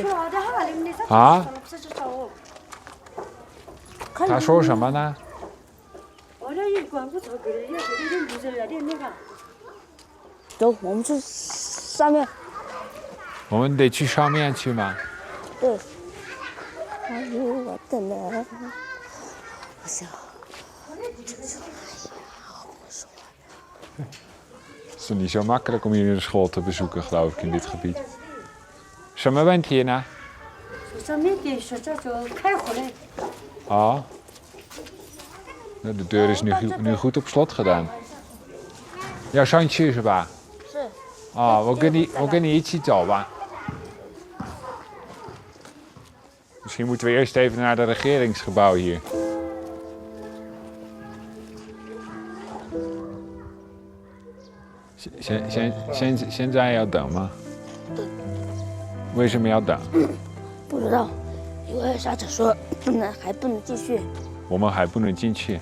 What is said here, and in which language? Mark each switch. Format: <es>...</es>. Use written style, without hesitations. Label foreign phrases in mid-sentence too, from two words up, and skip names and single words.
<zh>啊？他说什么呢？走，我们去上面。我们得去上面去吗？对。哎呦，我的嘞！我想。</zh> <nl>Het is niet zo makkelijk om jullie de school te bezoeken, geloof ik, in dit gebied.</nl> <zh>什么问题呢？</zh> <nl>哦。Nou, de deur is nu goed op slot gedaan. Jouw zoontje</nl> <zh>是吧？是。哦，我跟你一起走吧。</zh> <nl>Misschien moeten we eerst even naar het regeringsgebouw hier.</nl> <zh>现在要等吗？为什么要等？不知道，因为沙子说还不能进去。我们还不能进去。</zh>